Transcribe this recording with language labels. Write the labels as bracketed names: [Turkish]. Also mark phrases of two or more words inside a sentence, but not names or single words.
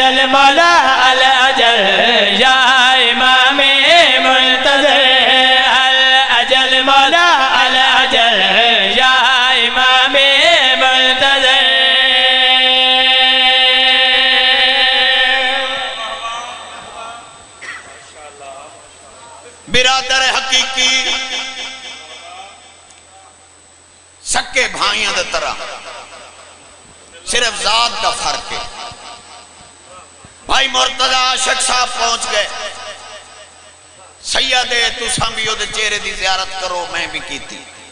[Arabic] مولا الاجل یا امام منتظر الاجل مولا الاجل یا امام منتظر [Punjabi] برادر حقیقی سکے بھائیاں دے طرح صرف ذات کا فرق ہے بھائی مرتضی عاشق صاحب پہنچ گئے سیدے تساں بھی وہ چہرے دی زیارت کرو میں بھی کی تھی